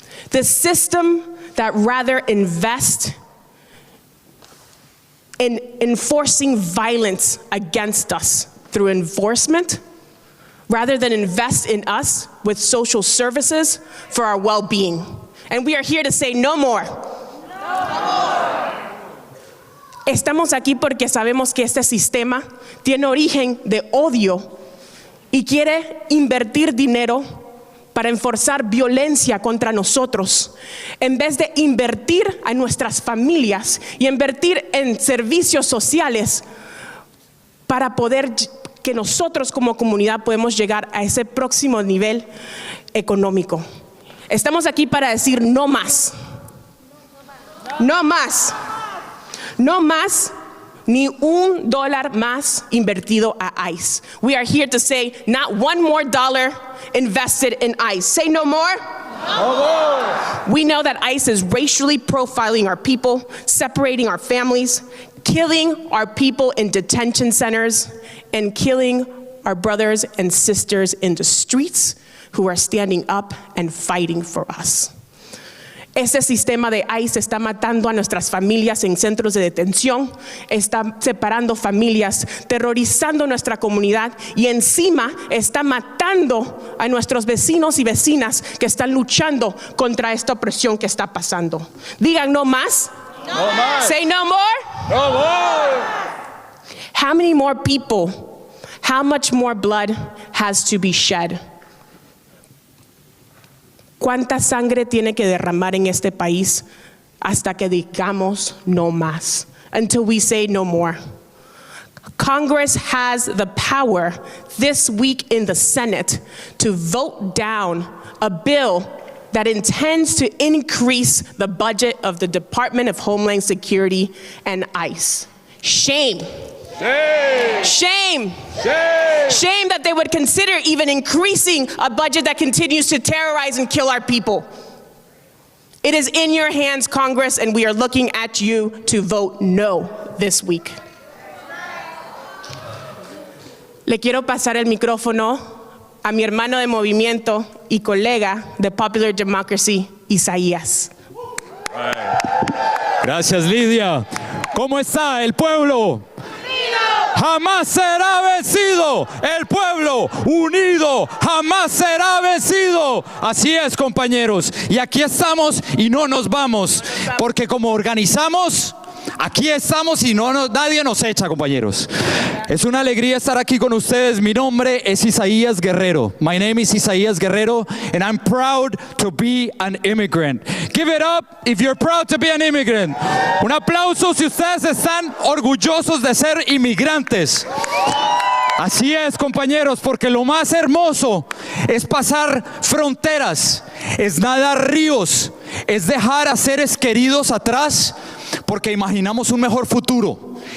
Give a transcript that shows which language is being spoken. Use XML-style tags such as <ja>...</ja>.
<en>This system that rather invest in enforcing violence against us through enforcement, rather than invest in us with social services for our well-being. And we are here to say no more.</en> <es>Estamos aquí porque sabemos que este sistema tiene origen de odio y quiere invertir dinero para enforzar violencia contra nosotros, en vez de invertir a nuestras familias y invertir en servicios sociales para poder que nosotros como comunidad podemos llegar a ese próximo nivel económico. Estamos aquí para decir no más. No más. No más, ni $1 más invertido a ICE.</es> <en>We are here to say not one more dollar invested in ICE. Say no more. No more. We know that ICE is racially profiling our people, separating our families, killing our people in detention centers, and killing our brothers and sisters in the streets who are standing up and fighting for us.</en> <es>Este sistema de ICE está matando a nuestras familias en centros de detención, está separando familias, terrorizando nuestra comunidad y encima está matando a nuestros vecinos y vecinas que están luchando contra esta opresión que está pasando. Digan no más. No más.</es> <en>Say no more. No more. How many more people, how much more blood has to be shed?</en> <es>¿Cuánta sangre tiene que derramar en este país hasta que digamos no más?</es> <en>Until we say no more. Congress has the power this week in the Senate to vote down a bill that intends to increase the budget of the Department of Homeland Security and ICE. Shame. Shame. Shame. Shame. Shame that they would consider even increasing a budget that continues to terrorize and kill our people. It is in your hands, Congress, and we are looking at you to vote no this week.</en> <es>Le quiero pasar el micrófono a mi hermano de movimiento y colega de Popular Democracy, Isaías. Gracias, Lidia. ¿Cómo está el pueblo? Jamás será vencido, el pueblo unido jamás será vencido. Así es, compañeros, y aquí estamos y no nos vamos, porque como organizamos, aquí estamos y nadie nos echa, compañeros. Es una alegría estar aquí con ustedes. Mi nombre es Isaías Guerrero.</es> <en>My name is Isaías Guerrero, and I'm proud to be an immigrant. Give it up if you're proud to be an immigrant.</en> <es>Un aplauso si ustedes están orgullosos de ser inmigrantes. Así es, compañeros, porque lo más hermoso es pasar fronteras, es nadar ríos, es dejar a seres queridos atrás, porque imaginamos un mejor futuro.</es>